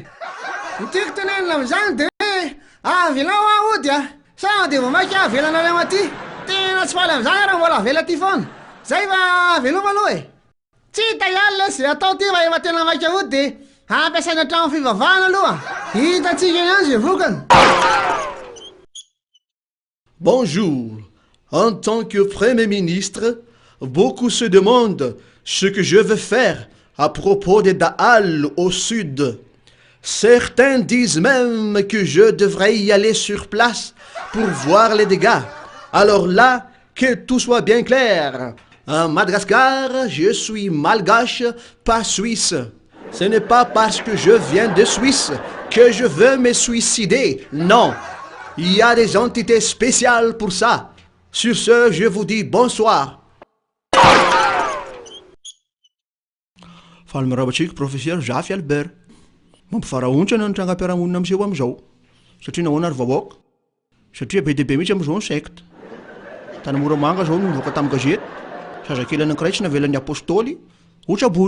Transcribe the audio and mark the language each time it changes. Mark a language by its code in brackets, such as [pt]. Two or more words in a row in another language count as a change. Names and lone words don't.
[mg] Tiako tenenina am'izany de avelao ahody a. Sa de vao maika avelana avy amaty. Tena tsy faly am'izany raha mbola avela ty foana. Zay fa veloma aloha e. Tsy hita ihany zay atao ty fa efa tena maika ahody de ampiasaina trano fivavahana aloha. Hitatsika ihany zay vokany. [fr] Bonjour. En tant que Premier ministre, beaucoup se demandent ce que je veux faire à propos des Da'al au sud. Certains disent même que je devrais y aller sur place pour voir les dégâts. Alors là, que tout soit bien clair. En Madagascar, je suis malgache, pas suisse. Ce n'est pas parce que je viens de Suisse que je veux me suicider. Non, il y a des entités spéciales pour ça. Sur ce, je vous dis bonsoir. [mg] Falmirabatsika professeur Jafy Albert. Mampifarahontsana ny trangam-piarahamonina amin'izao amin'izao. Satria nahoana ary vahoaka. Satria be dia be mihitsy amin'izao ny secte. Tanimoramanga zao no nivoaka tamin'ny gazety. Zazakely anankiray tsy navelan'ny apôstôly, otrabony.